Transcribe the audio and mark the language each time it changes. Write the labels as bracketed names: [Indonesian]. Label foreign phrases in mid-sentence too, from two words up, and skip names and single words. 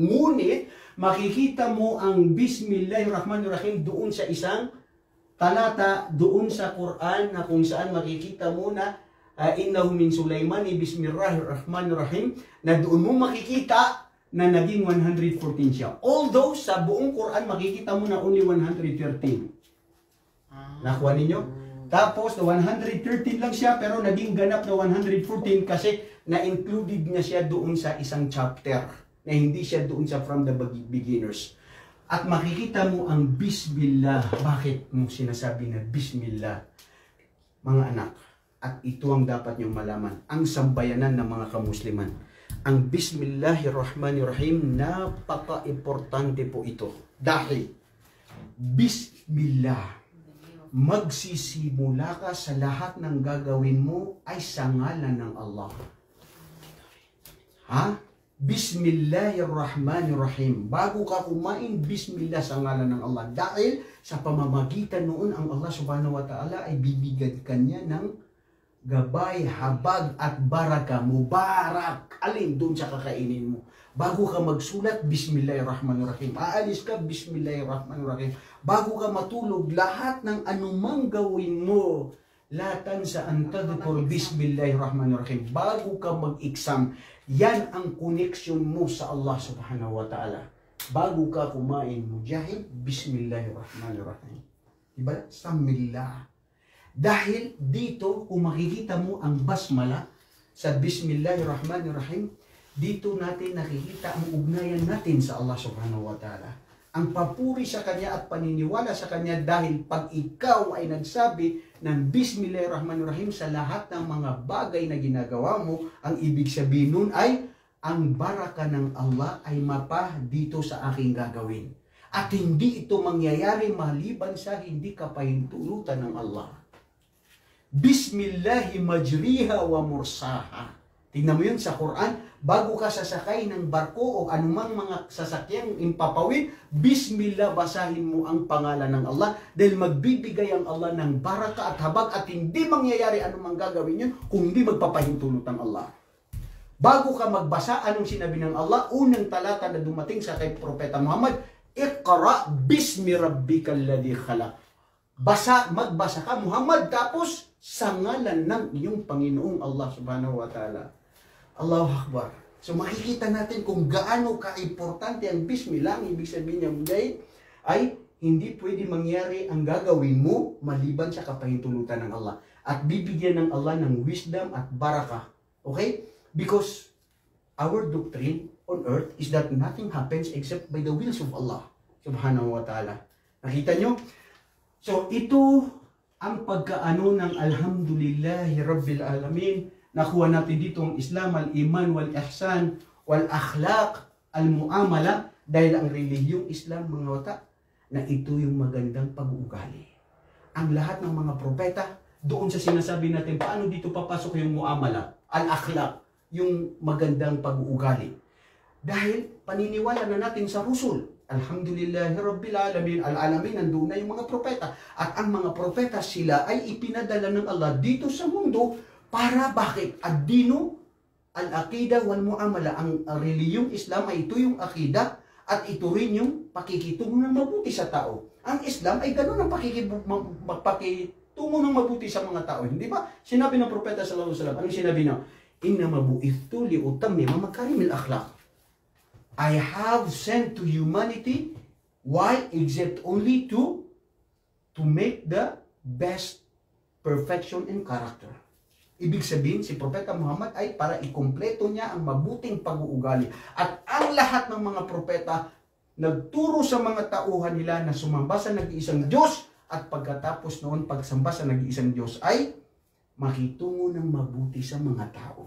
[Filipino] Ngunit, makikita mo ang Bismillahirrahmanirrahim doon sa isang talata, doon sa Quran, na kung saan makikita mo na [Arabic] إنه من سليمان بسم الله الرحمن الرحيم, [Filipino] na doon mo makikita na naging 114 siya. Although, sa buong Quran, makikita mo na only 113. Nakuha ninyo? Tapos, 113 lang siya, pero naging ganap na 114 kasi na-included niya siya doon sa isang chapter, na hindi siya doon sa [English] from the beginners. [Filipino] At makikita mo ang Bismillah. Bakit mo sinasabi na Bismillah? Mga anak, at ito ang dapat niyong malaman, ang sambayanan ng mga kamusliman. Ang Bismillahirrahmanirrahim, napaka-importante po ito. Dahil, Bismillah, magsisimula ka sa lahat ng gagawin mo ay sa ngalan ng Allah. Ha? Bismillahirrahmanirrahim. Bago ka kumain, Bismillah sa ngalan ng Allah. Dahil sa pamamagitan noon, ang Allah [Arabic] سبحانه وتعالى [Filipino] ay bibigyan ka niya ng gabay, habag at baraka. Mubarak. Alin doon sa kakainin mo. Bago ka magsulat, Bismillahirrahmanirrahim. Aalis ka, Bismillahirrahmanirrahim. Bago ka matulog, lahat ng anumang gawin mo, latan sa antadhkur, Bismillahirrahmanirrahim. Bago ka mag-exam, yan ang connection mo sa Allah [Arabic] سبحانه وتعالى. [Filipino] Bago ka kumain, mujahid, Bismillahirrahmanirrahim. Diba? Samillah. Dahil dito, kung makikita mo ang basmala sa Bismillahirrahmanirrahim, dito natin nakikita ang ugnayan natin sa Allah [Arabic] سبحانه وتعالى. [Filipino] Ang papuri sa Kanya at paniniwala sa Kanya, dahil pag ikaw ay nagsabi ng Bismillahirrahmanirrahim sa lahat ng mga bagay na ginagawa mo, ang ibig sabihin nun ay ang baraka ng Allah ay mapa dito sa aking gagawin. At hindi ito mangyayari maliban sa hindi kapahintulutan ng Allah. [Arabic] بسم الله مجراها ومرساها. [Filipino] Tingnan mo yun sa Quran, bago ka sasakay ng barko o anumang mga sasakyang impapawid, Bismillah, basahin mo ang pangalan ng Allah, dahil magbibigay ang Allah ng baraka at habag, at hindi mangyayari anumang gagawin yun kung hindi magpapahintulot ng Allah. Bago ka magbasa, anong sinabi ng Allah? Unang talata na dumating sa kay Propeta Muhammad, [Arabic] اقرأ باسم ربك الذي خلق. [Filipino] Magbasa ka Muhammad, tapos sa ngalan ng iyong Panginoong Allah [Arabic] سبحانه وتعالى. الله أكبر. [Filipino] So makikita natin kung gaano ka-importante ang Bismillah. Ang ibig sabihin niya ay hindi pwede mangyari ang gagawin mo maliban sa kapahintulutan ng Allah. At bibigyan ng Allah ng wisdom at baraka. [English] Okay? Because our doctrine on earth is that nothing happens except by the wills of Allah [Arabic] سبحانه وتعالى. [Filipino] Nakita nyo? So ito ang pagkaano ng [Arabic] الحمد لله رب العالمين. [Filipino] Nakuha natin dito ang Islam, [Arabic] الإيمان والإحسان والأخلاق والمعاملة, [Filipino] dahil ang relihiyong Islam, mga wata, na ito yung magandang pag-uugali. Ang lahat ng mga propeta, doon sa sinasabi natin, paano dito papasok yung [Arabic] المعاملة الأخلاق, [Filipino] yung magandang pag-uugali. Dahil paniniwala na natin sa Rusul, [Arabic] الحمد لله رب العالمين العالمين, [Filipino] nandun na yung mga propeta. At ang mga propeta, sila ay ipinadala ng Allah dito sa mundo. Para bakit? [Arabic] الدين العقيدة والمعاملة. [Filipino] Ang reliyong Islam ay ito yung aqidah at ito rin yung pakikitungo ng mabuti sa tao. Ang Islam ay gano'n ang pakikitungo ng mabuti sa mga tao. Hindi ba? Sinabi ng Propeta [Arabic] صلى الله عليه وسلم, [Filipino] anong sinabi niya? [Arabic] إنما بعثت لأتمم مكارم الأخلاق. [English] I have sent to humanity, why? Except only to make the best perfection in character. [Filipino] Ibig sabihin, si Propeta Muhammad ay para ikumpleto niya ang mabuting pag-uugali. At ang lahat ng mga propeta, nagturo sa mga tauhan nila na sumamba sa nag-iisang Diyos, at pagkatapos noon pagsamba sa nag-iisang Diyos ay makitungo ng mabuti sa mga tao.